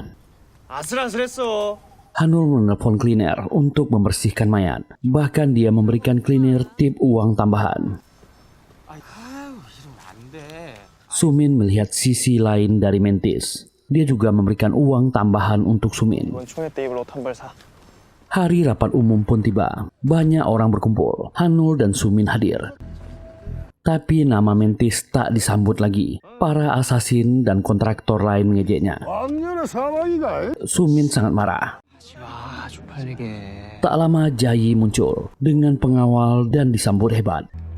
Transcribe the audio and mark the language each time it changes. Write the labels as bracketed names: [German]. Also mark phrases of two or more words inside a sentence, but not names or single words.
[Korean] 아슬아슬했어. [Indonesian] Hanul menelpon cleaner untuk membersihkan mayat. Bahkan dia memberikan cleaner tip uang tambahan. Sumin melihat sisi lain dari Mantis. Dia juga memberikan uang tambahan untuk Sumin. [Korean] 이번 총회 때 입을 옷 한 벌 사. [Indonesian] Hari rapat umum pun tiba. Banyak orang berkumpul. Hanul dan Sumin hadir. Tapi nama Mantis tak disambut lagi. Para asasin dan kontraktor lain mengejeknya. Sumin sangat marah. Tak lama Jayi muncul dengan pengawal dan disambut hebat.